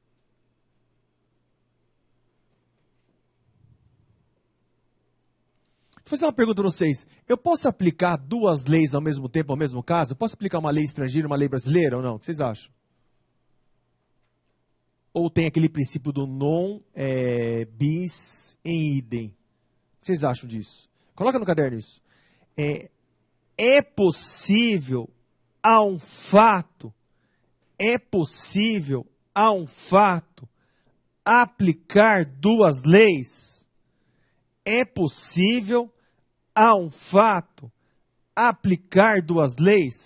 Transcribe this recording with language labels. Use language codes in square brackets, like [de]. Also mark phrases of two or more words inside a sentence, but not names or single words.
[pt] Vou fazer uma pergunta para vocês. Eu posso aplicar duas leis ao mesmo tempo, ao mesmo caso? Eu posso aplicar uma lei estrangeira e uma lei brasileira ou não? O que vocês acham? Ou tem aquele princípio do [la] non bis in idem? [pt] O que vocês acham disso? Coloca no caderno isso. É possível a um fato, aplicar duas leis? É possível a um fato aplicar duas leis?